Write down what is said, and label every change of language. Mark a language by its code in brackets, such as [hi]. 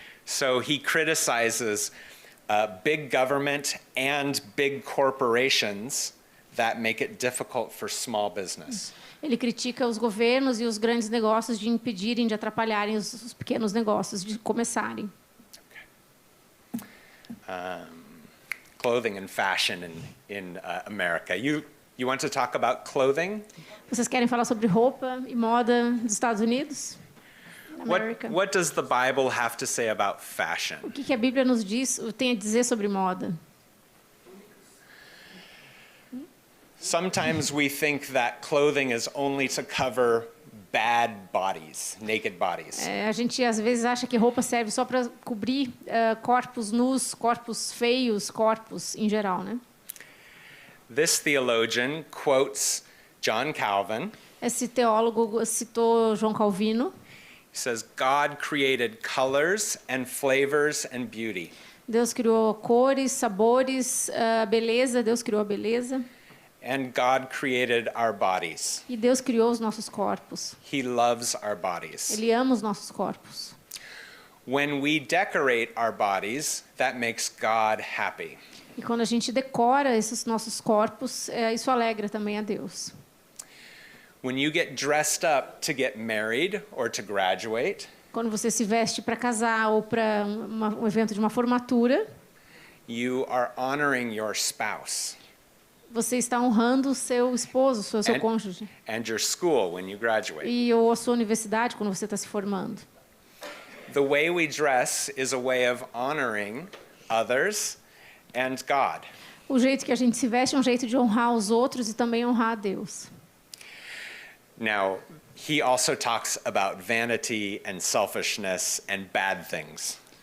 [en] So he criticizes big government and big corporations that make it difficult for small business. [pt] Ele critica os governos e os grandes negócios de impedirem, de atrapalharem os pequenos negócios de começarem. [en] Okay. Clothing and fashion in America. You want to talk about clothing? [pt] Vocês querem falar sobre roupa e moda dos Estados Unidos? [en] What does the Bible have to say about fashion? [pt] O que a Bíblia nos diz, tem a dizer sobre moda? [en] Sometimes we think that clothing is only to cover bad bodies, naked bodies. [pt] A gente às vezes acha que roupa serve só para cobrir corpos nus, corpos feios, corpos em geral, né? [en] This theologian quotes John Calvin. [pt] Esse teólogo citou João Calvino. [en] He says God created colors and flavors and beauty. [pt] Deus criou cores, sabores, beleza. Deus criou a beleza. [en] And God created our bodies. [pt] E Deus criou os nossos corpos. [en] He loves our bodies. [pt] Ele ama os nossos corpos. [en] When we decorate our bodies, that makes God happy. [pt] E quando a gente decora esses nossos corpos, isso alegra também a Deus. [en] When you get dressed up to get married or to graduate, [pt] Quando você se veste para casar ou para um evento de uma formatura, [en] you are honoring your spouse. [pt] você está honrando o seu esposo, o seu cônjuge. [en] And your school when you graduate. [pt] E ou a sua universidade quando você está se formando. [en] The way we dress is a way of honoring others and God. [pt] O jeito que a gente se veste é um jeito de honrar os outros e também honrar a Deus. [en] Now, he also talks about vanity and selfishness and bad things.